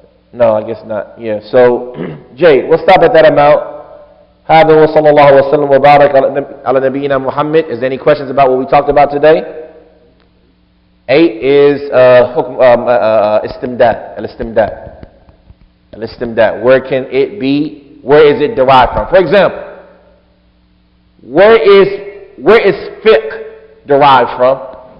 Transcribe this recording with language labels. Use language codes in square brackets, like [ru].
[en] No, I guess not. Yeah, so, Jay, we'll stop at that amount. [ar] هذا وصلى الله وسلم وبارك على نبينا محمد. [en] Is there any questions about what we talked about today? 8 is istimdad, al-istimdad. Al-istimdad. Where can it be? Where is it derived from? For example, where is fiqh derived from?